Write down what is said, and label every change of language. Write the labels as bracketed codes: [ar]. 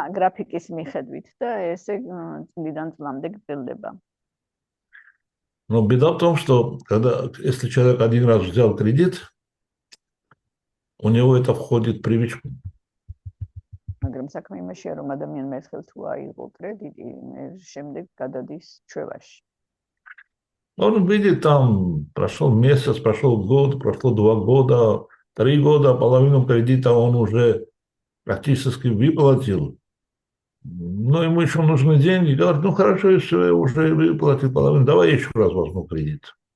[ka] გრაფიკის მიხედვით და ესე წლიდან წლამდე გრძელდება. [ru] Но беда в том, что если человек один раз взял кредит, у него это входит в привычку. [ka] მაგრამ საქმე იმაშია, რომ ადამიანმა ერთხელ თუ აიღო კრედიტი, შემდეგ გადადის ჩვევაში. [ru] Он видит, там прошел месяц, прошел год, прошло 2 года, 3 года, половину кредита он уже практически выплатил. Но ему еще нужны деньги. Говорит, ну хорошо, если я уже выплатил половину, давай я еще раз возьму кредит.